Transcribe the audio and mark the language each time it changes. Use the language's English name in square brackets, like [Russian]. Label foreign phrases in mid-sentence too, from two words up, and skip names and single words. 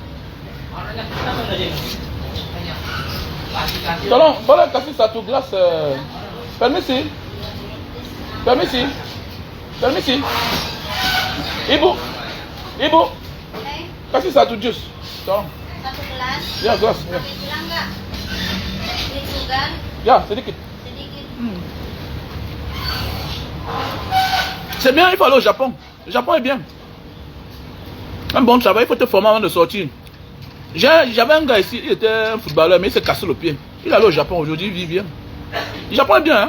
[Indonesian] Tolong, boleh kasih satu gelas permisi. Ibu, kasih satu jus. Tolong. Satu gelas. Ya, gelas. Ya. Bilang enggak? Sedikit. Ya, sedikit. Sedikit. [French] C'est bien, il faut aller au Japon. Le Japon est bien. Un bon travail, il faut te former avant de sortir. J'avais un gars ici, il était un footballeur, mais il s'est cassé le pied. Il est allé au Japon aujourd'hui, il vit bien. Le Japon est bien, hein?